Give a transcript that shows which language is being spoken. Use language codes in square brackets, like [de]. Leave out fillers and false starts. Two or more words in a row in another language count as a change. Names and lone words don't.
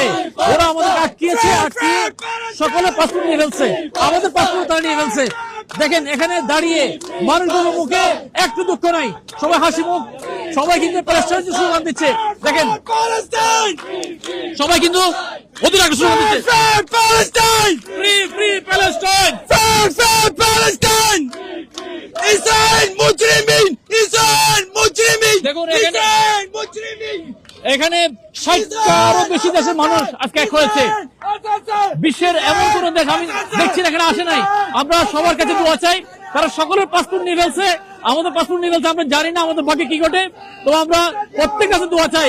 [bn] ওরা আমাদের আটকিয়েছে, আটকিয়ে সকলে পাসপোর্ট নিয়ে ফেলছে, আমাদের পাসপোর্ট তারা নিয়ে ফেলছে। দেখেন এখানে দাঁড়িয়ে মানুষগুলোর মুখে একটু দুঃখ নাই, সবাই হাসি মুখ, সবাই কিন্তু প্যালেস্টাইনের স্লোগান দিচ্ছে। দেখেন সবাই কিন্তু অধীর আগ্রহ স্লোগান দিচ্ছে, [en] free free Palestine, [ar] فلسطين! إسرائيل مجرمين! إسرائيل مجرمين! [bn] দেখুন এখানে [ar] إسرائيل مجرمين! [bn] এখানে 60টারও বেশি দেশের মানুষ আজকে এক হয়েছে। বিশ্বের এমন কোন দেশ আমি দেখছি এখানে আসে নাই। আমরা সবার কাছে দোয়া চাই, তারা সকলের পাসপোর্ট নিয়ে ফেলছে, আমাদের পাসপোর্ট নিয়ে ফেলছে। আমরা জানি না আমাদের ভাগ্যে কি ঘটে, তো আমরা প্রত্যেক কাছে দোয়া চাই।